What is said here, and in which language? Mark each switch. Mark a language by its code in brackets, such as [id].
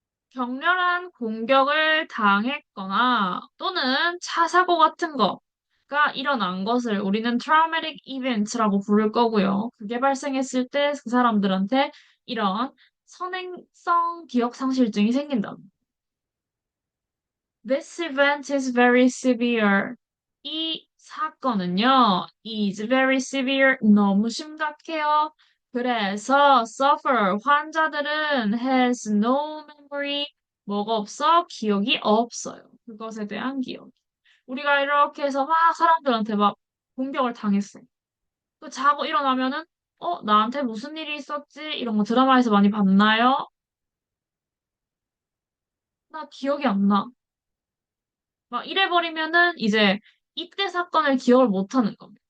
[ko] 격렬한 공격을 당했거나 또는 차 사고 같은 거가 일어난 것을 우리는 traumatic event라고 부를 거고요. 그게 발생했을 때 그 사람들한테 이런 선행성 기억 상실증이 생긴다. [en] This event is very severe. [ko] 이 사건은요, [en] is very severe. [ko] 너무 심각해요. 그래서 [en] suffer, [ko] 환자들은 [en] has no memory. [ko] 뭐가 없어? 기억이 없어요. 그것에 대한 기억. 우리가 이렇게 해서 막 사람들한테 막 공격을 당했어. 그 자고 일어나면은, 나한테 무슨 일이 있었지? 이런 거 드라마에서 많이 봤나요? 나 기억이 안 나. 막 이래버리면은 이제 이때 사건을 기억을 못 하는 겁니다.